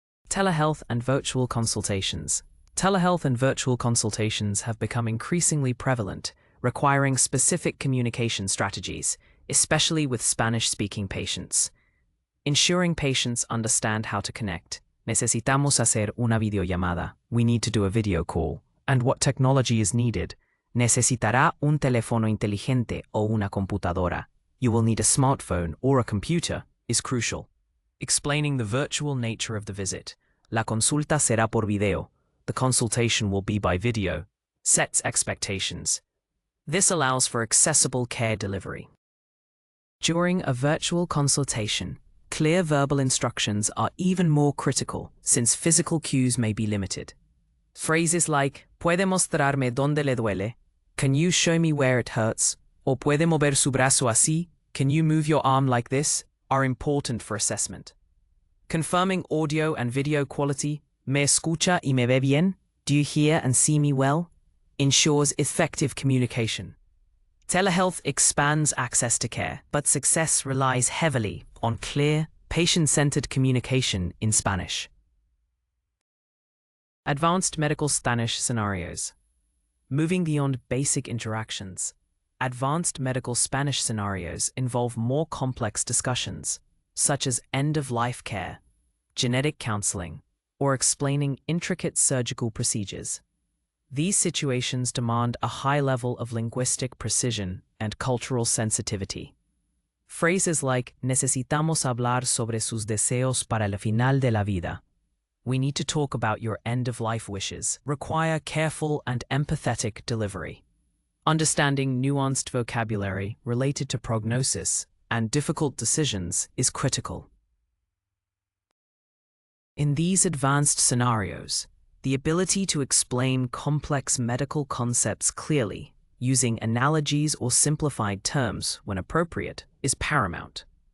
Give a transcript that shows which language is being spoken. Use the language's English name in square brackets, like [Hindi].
[English] Telehealth and virtual consultations. Telehealth and virtual consultations have become increasingly prevalent, requiring specific communication strategies, especially with Spanish-speaking patients. Ensuring patients understand how to connect. [Spanish] Necesitamos hacer una videollamada. [English] We need to do a video call. And what technology is needed. [Spanish] Necesitará un teléfono inteligente o una computadora. [English] You will need a smartphone or a computer is crucial. Explaining the virtual nature of the visit. [Spanish] La consulta será por video. [English] The consultation will be by video. Sets expectations. This allows for accessible care delivery. During a virtual consultation, clear verbal instructions are even more critical since physical cues may be limited. Phrases like, [Spanish] ¿Puede mostrarme dónde le duele? [English] Can you show me where it hurts? [Spanish] Or ¿Puede mover su brazo así? [English] Can you move your arm like this? Are important for assessment. Confirming audio and video quality, [Spanish] ¿Me escucha y me ve bien? [English] Do you hear and see me well? Ensures effective communication. Telehealth expands access to care, but success relies heavily on clear, patient-centered communication in Spanish. Advanced medical Spanish scenarios. Moving beyond basic interactions, advanced medical Spanish scenarios involve more complex discussions, such as end-of-life care, genetic counseling, or explaining intricate surgical procedures. These situations demand a high level of linguistic precision and cultural sensitivity. Phrases like [Spanish] necesitamos hablar sobre sus deseos para el final de la vida. [English] We need to talk about your end-of-life wishes require careful and empathetic delivery. Understanding nuanced vocabulary related to prognosis and difficult decisions is critical. In these advanced scenarios, the ability to explain complex medical concepts clearly, using analogies or simplified terms when appropriate, is paramount.